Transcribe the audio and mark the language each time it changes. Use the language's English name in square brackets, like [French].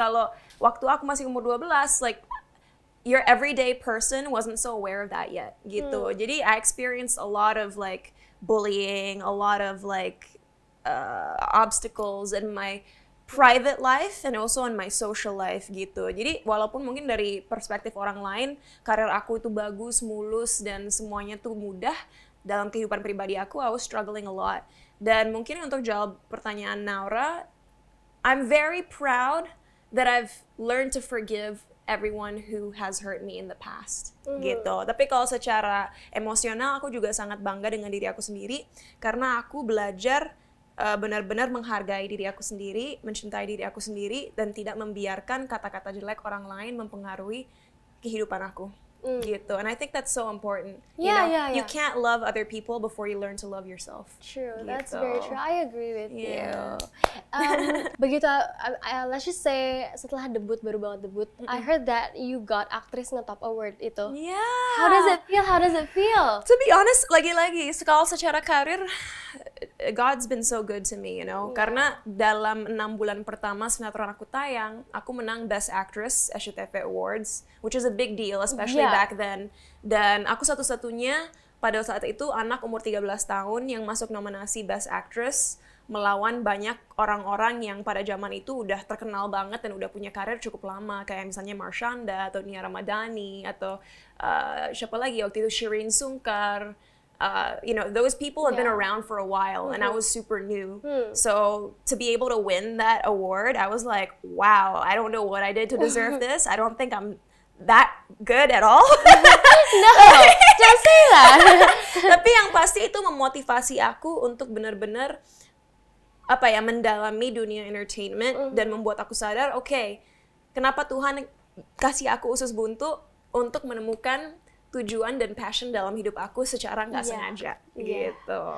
[Indonesian] Kalau waktu aku masih umur 12, [English] like, your everyday person wasn't so aware of that yet gitu. Jadi I experienced a lot of like bullying, a lot of like obstacles in my private life and also in my social life gitu. [Indonesian] Jadi walaupun mungkin dari perspektif orang lain karir aku itu bagus, mulus dan semuanya tuh mudah, dalam kehidupan pribadi aku [English] I was struggling a lot. [Indonesian] Dan mungkin untuk jawab pertanyaan [English] Naura, I'm very proud that I've learned to forgive everyone who has hurt me in the past, gitu. [Indonesian] Tapi kalau secara emosional, aku juga sangat bangga dengan diri aku sendiri, karena aku belajar benar-benar menghargai diri aku sendiri, mencintai diri aku sendiri, dan tidak membiarkan kata-kata jelek orang lain mempengaruhi kehidupan aku. Gitu. [English] And I think that's so important. You can't love other people before you learn to love yourself. True, [Indonesian] Gitu. [English] that's very true. I agree with you. Yeah. Begitu, let's just say [Indonesian] setelah baru banget debut, [English] I heard that you got Actress Ngetop Award itu. Yeah. How does it feel? How does it feel? To be honest, [Indonesian] lagi-lagi, kalau secara karir, [English] God's been so good to me, you know. [Indonesian] Karena dalam 6 bulan pertama sinetron aku tayang, aku menang Best Actress SCTV Awards, [English] which is a big deal, especially back then. [Indonesian] Dan aku satu-satunya pada saat itu anak umur 13 tahun yang masuk nominasi Best Actress, melawan banyak orang-orang yang pada zaman itu udah terkenal banget dan udah punya karir cukup lama, kayak misalnya Marshanda atau Nia Ramadhani atau siapa lagi waktu itu, Shireen Sungkar. [English] You know, those people have been around for a while, and I was super new. So to be able to win that award, I was like, wow, I don't know what I did to deserve this. I don't think I'm that good at all. No, don't say that. [Indonesian] Tapi yang pasti itu memotivasi aku untuk benar-benar mendalami dunia entertainment dan membuat aku sadar, oke, kenapa Tuhan kasih aku usus buntu untuk menemukan tujuan dan passion dalam hidup aku secara nggak sengaja, gitu.